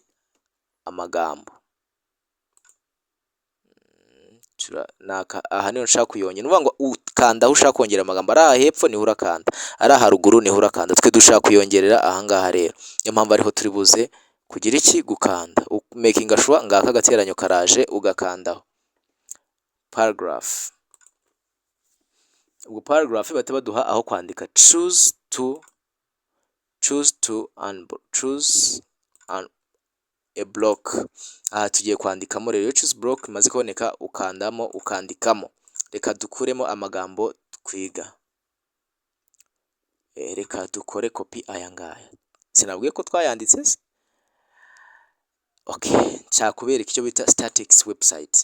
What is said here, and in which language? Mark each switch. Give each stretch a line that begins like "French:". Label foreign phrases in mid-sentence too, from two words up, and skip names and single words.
Kinyarwanda: Amagambo. Aha niho nshaka kuyongera, uvuga ngo ukanda aho ushaka kongera amagambo, ari aha hepfo niho urakanda, ari aha haruguru niho urakanda. Twe dushaka kuyongerera ahangaha rero, niyo mpamvu ariho turi buze kugira iki? Gukanda.
English: Making sure
Kinyarwanda: ngaka gateranyo karaje ugakandaho paragraph. Ubwo paragraph bahita baduha aho kwandika
English: choose a block.
Kinyarwanda: Aha tugiye kwandikamo rero
English: choose block,
Kinyarwanda: imaze kuboneka ukandamo ukandikamo. Reka dukuremo amagambo twiga, reka dukore copy aya ngaya, sinabwiye ko twayanditse se. Okay, nshaka kubereka icyo bita
English: statics website.